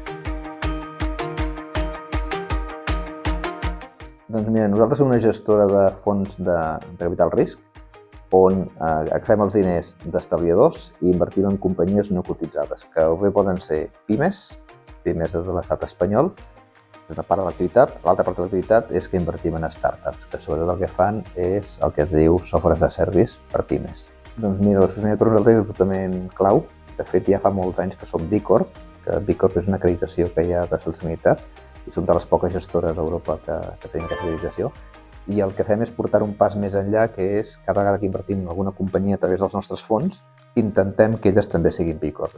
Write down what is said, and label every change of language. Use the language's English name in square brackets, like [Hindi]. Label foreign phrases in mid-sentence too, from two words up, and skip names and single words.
[Catalan] Doncs mira, nosaltres som una gestora de fons de capital risc on agafem els diners d'estalviadors i invertim en companyies no cotitzades, que bé poden ser pimes de l'estat espanyol, és una part de l'activitat. L'altra part de l'activitat és que invertim en startups, que sobretot el que fan és el que es diu [English] software as a service [Catalan] per pimes. Doncs mira, la sostenibilitat per nosaltres és absolutament clau. De fet, ja fa molts anys que som B Corp, que B Corp és una acreditació que hi ha de sostenibilitat i som de les poques gestores a Europa que tenim aquesta acreditació. I el que fem és portar un pas més enllà, que és cada vegada que invertim en alguna companyia a través dels nostres fons, intentem que elles també siguin B Corp.